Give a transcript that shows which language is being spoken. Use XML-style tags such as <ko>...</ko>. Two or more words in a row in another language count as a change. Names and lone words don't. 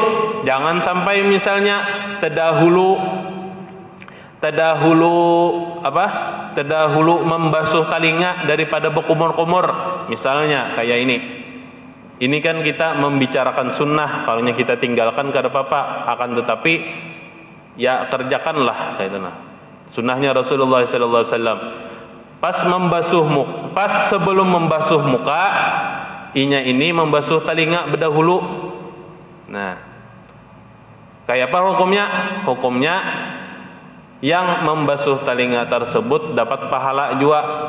<bjn>Jangan sampai misalnya terdahulu membasuh telinga daripada berkumur-kumur. Misalnya kayak ini. Ini kan kita membicarakan sunnah. Kalau kita tinggalkan kada apa-apa. Akan tetapi ya kerjakanlah kayak itu nah. Sunnahnya Rasulullah</bjn> <ar>صلى الله عليه وسلم.</ar> <bjn>Pas sebelum membasuh muka, inya ini membasuh telinga berdahulu. Nah, kayak apa hukumnya? Hukumnya yang membasuh telinga tersebut dapat pahala juga.</bjn>